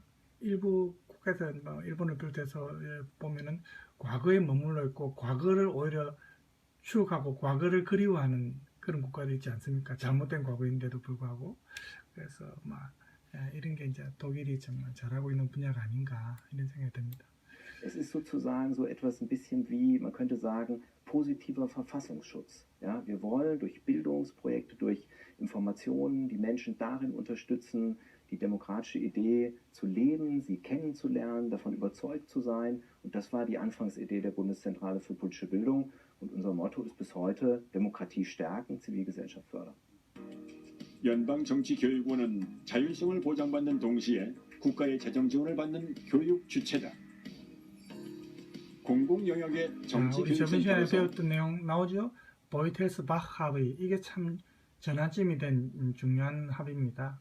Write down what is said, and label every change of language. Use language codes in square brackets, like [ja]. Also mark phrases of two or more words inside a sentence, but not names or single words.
[ko] 일부 국가에서 일본을 비롯해서 보면은 과거에 머물러 있고 과거를 오히려 추억하고 과거를 그리워하는 그런 국가도 있지 않습니까? 잘못된 과거인데도 불구하고. 그래서 이런 게 이제 독일이 정말 잘하고 있는 분야가 아닌가 이런 생각이 듭니다. [de] Es ist sozusagen so etwas ein bisschen wie, man könnte sagen, positiver Verfassungsschutz. Ja, wir wollen durch Bildungsprojekte, durch Informationen die Menschen darin unterstützen, die demokratische Idee zu leben, sie kennenzulernen, davon überzeugt zu sein. Und das war die Anfangsidee der Bundeszentrale für politische Bildung. Und unser Motto ist bis heute Demokratie stärken, Zivilgesellschaft fördern. [ko] 연방정치교육원은 자율성을 보장받는 동시에 국가의 재정 지원을 받는 교육 주체다. 공공영역의 정치 우리 저번 시간에 교육센터로서 배웠던 내용 나오죠? 보이텔스 바흐 합의 이게 참 전환점이 된 중요한 합의입니다.